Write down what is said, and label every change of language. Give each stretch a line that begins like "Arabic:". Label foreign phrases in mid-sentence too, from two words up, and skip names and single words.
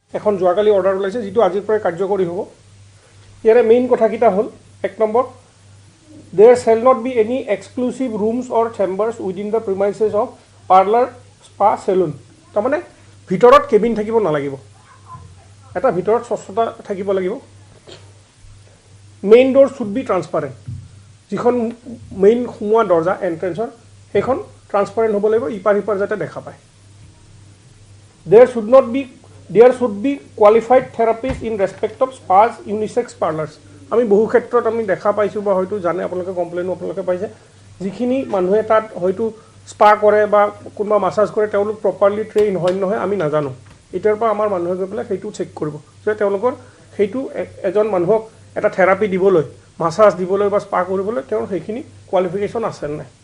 Assamese: এখন যোৱাকালি অৰ্ডাৰ ওলাইছে যিটো আজিৰ পৰা কাৰ্যকৰী হ'ব। ইয়াৰে মেইন কথাকেইটা হ'ল 1 নম্বৰ,
English: there shall not be any exclusive rooms or chambers within the premises of parlor, spa, salon।
Assamese: তাৰমানে ভিতৰত কেবিন থাকিব নালাগিব, এটা ভিতৰত স্বচ্ছতা থাকিব লাগিব।
English: Main door should be transparent,
Assamese: যিখন মেইন সোমোৱা দৰ্জা এণ্ট্ৰেঞ্চৰ সেইখন ট্ৰান্সপাৰেণ্ট হ'ব লাগিব, ইপাৰ সিপাৰ যাতে দেখা পায়।
English: there should be qualified therapists in respect of spas, unisex parlors।
Assamese: আমি বহু ক্ষেত্ৰত আমি দেখা পাইছোঁ বা হয়তো জানে আপোনালোকে, কমপ্লেইনো আপোনালোকে পাইছে, যিখিনি মানুহে তাত হয়তো স্পা কৰে বা কোনোবা মাছাজ কৰে তেওঁলোক
English: properly train
Assamese: হয় নহয় আমি নাজানো। এতিয়াৰ পৰা আমাৰ মানুহে গৈ পেলাই সেইটো চেক কৰিব যে তেওঁলোকৰ সেইটো এজন মানুহক এটা থেৰাপি দিবলৈ, মাছাজ দিবলৈ বা স্পা কৰিবলৈ তেওঁৰ সেইখিনি কোৱালিফিকেশ্যন আছে নাই।